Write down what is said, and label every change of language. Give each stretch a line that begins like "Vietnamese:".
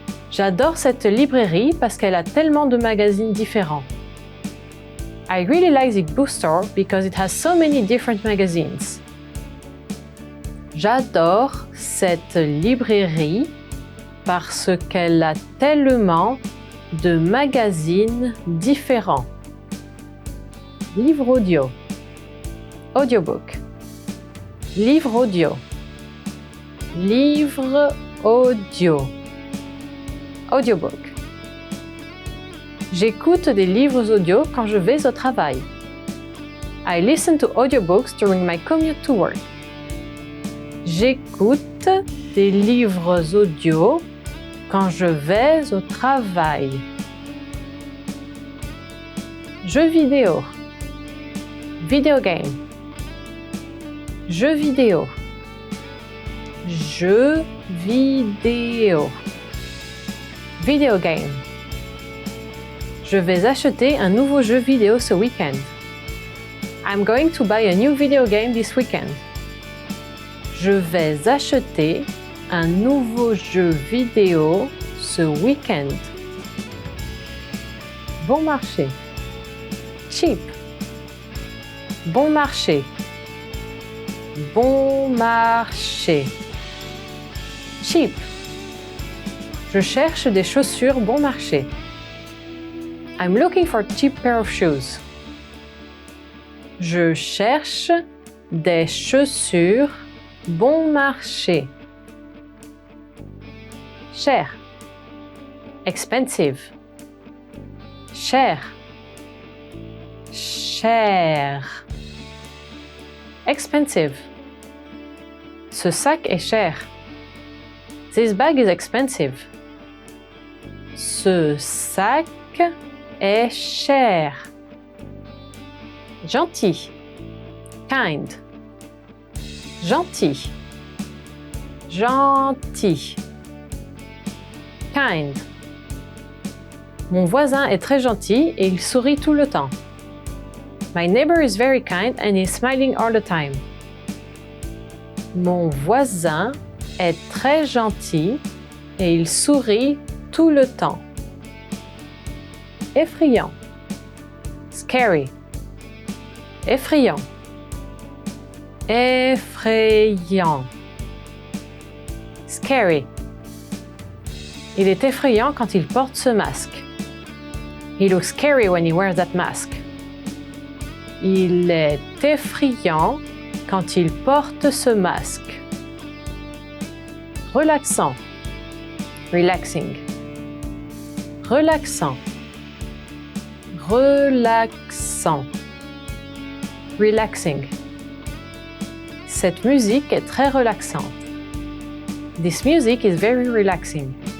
French: J'adore cette librairie parce qu'elle a tellement de magazines différents.
English: I really like the bookstore because it has so many different magazines.
French: J'adore cette librairie parce qu'elle a tellement de magazines différents. Livre audio. Audiobook. Livre audio. Livre audio. Audiobook. J'écoute des livres audio quand je vais au travail.
English: I listen to audiobooks during my commute to work.
French: J'écoute des livres audio quand je vais au travail. Jeux vidéo.
English: Video game.
French: Jeux vidéo. Jeux vidéo.
English: Video game.
French: Je vais acheter un nouveau jeu vidéo ce week-end.
English: I'm going to buy a new video game this weekend.
French: Je vais acheter un nouveau jeu vidéo ce week-end. Bon marché. Cheap. Bon marché. Bon marché. Cheap. Je cherche des chaussures bon marché.
English: I'm looking for a cheap pair of shoes.
French: Je cherche des chaussures bon marché. Cher. Expensive. Cher. Cher. Expensive. Ce sac est cher.
English: This bag is expensive.
French: Ce sac est cher. Gentil. Kind. Gentil. Gentil. Kind. Mon voisin est très gentil et il sourit tout le temps.
English: My neighbor is very kind and is smiling all the time.
French: Mon voisin est très gentil et il sourit tout le temps. Effrayant. Scary. Effrayant. Effrayant. Scary. Il est effrayant quand il porte ce masque.
English: He looks scary when he wears that mask.
French: Il est effrayant quand il porte ce masque. Relaxant. Relaxing. Relaxant. Relaxant. Relaxing. Cette musique est très relaxante.
English: This music is very relaxing.